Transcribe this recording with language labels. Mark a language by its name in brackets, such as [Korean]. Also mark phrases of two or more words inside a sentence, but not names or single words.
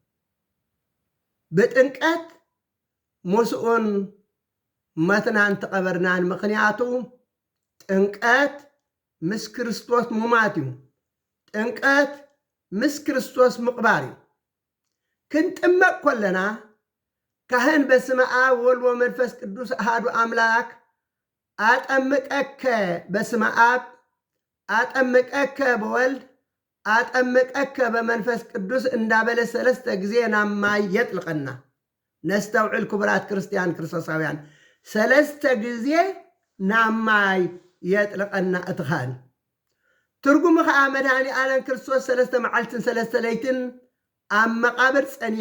[Tigrinya] ብጥምቀት ምስኡን ሞትናን ተቐበርናን። ምክንያቱ ጥምቀት ምስ ክርስቶስ ሙማት እዩ። ጥምቀት ምስ ክርስቶስ ምቕባር እዩ። ክንጥመቅ ኮለና ካህን [Geez] በስመ አብ ወልድ ወመንፈስ ቅዱስ አሐዱ አምላክ አጠምቀከ በስመ አብ አጠምቀከ በወልድ አጠምቀከ በመንፈስ ቅዱስ [Tigrinya] እንዳበለ 3 ጊዜ ናብ ማይ የጥልቀና። ነስተውዕል ክቡራት ክርስቲያን ክርስቶሳውያን 3 ጊዜ ናብ ማይ የጥልቀና እቲ ካህን። ትርጉሙ ከዓ መድኃኒ ዓለም ክርስቶስ 3 መዓልትን 3 ለይትን ኣብ መቃብር ፀኒሑ